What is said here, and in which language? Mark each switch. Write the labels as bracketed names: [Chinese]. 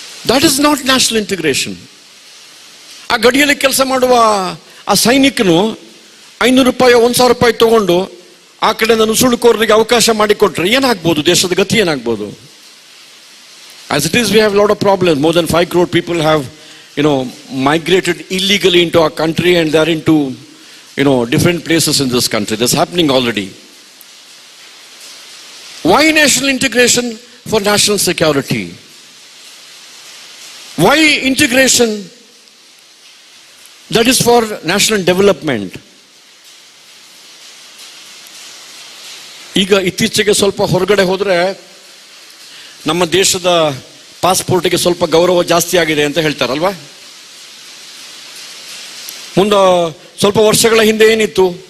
[English] That is not national integration. [Kannada] ಆ ಗಡಿಯಲ್ಲಿ ಕೆಲಸ ಮಾಡುವ ಆ ಸೈನಿಕನು 500 ರೂಪಾಯಿ 1000 ರೂಪಾಯಿ ತಗೊಂಡು ಆ ಕಡೆ ನುಸುಳುಕೋರರಿಗೆ ಅವಕಾಶ ಮಾಡಿಕೊಟ್ರೆ ಏನಾಗ್ಬೋದು? ದೇಶದ ಗತಿ ಏನಾಗ್ಬೋದು? [English] As it is we have lot of problems. More than 5 crore people have migrated illegally into our country and they are into different places in this country. That's happening already. Why national integration? For national security. Why integration? That is for national development. [Kannada] ಈಗ ಇತ್ತೀಚೆಗೆ ಸ್ವಲ್ಪ ಹೊರಗಡೆ ಹೋದ್ರೆ ನಮ್ಮ ದೇಶದ ಪಾಸ್ಪೋರ್ಟ್ಗೆ ಸ್ವಲ್ಪ ಗೌರವ ಜಾಸ್ತಿ ಆಗಿದೆ ಅಂತ ಹೇಳ್ತಾರಲ್ವಾ? ಮುಂದೆ ಸ್ವಲ್ಪ ವರ್ಷಗಳ ಹಿಂದೆ ಏನಿತ್ತು?